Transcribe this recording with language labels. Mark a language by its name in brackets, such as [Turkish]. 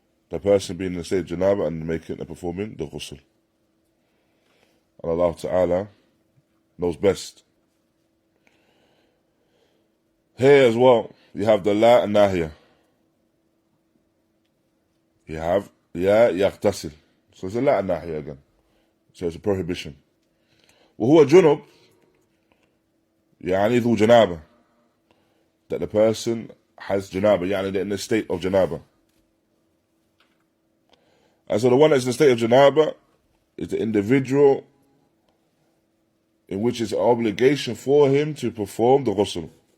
[English] The person being in the state of janābah and performing the ghusl. And Allah Ta'ala knows best. Here as well, you have the la and nahya. You have ya yaghtasil. So it's a la and nahya again. So it's a prohibition. [Arabic] وهو جنب يعني ذو janābah. [English] That the person has janābah, [Arabic] يعني [English] they're in a state of janābah. And so the one that's in a state of janābah is the individual in which it's an obligation for him to perform the ghusl.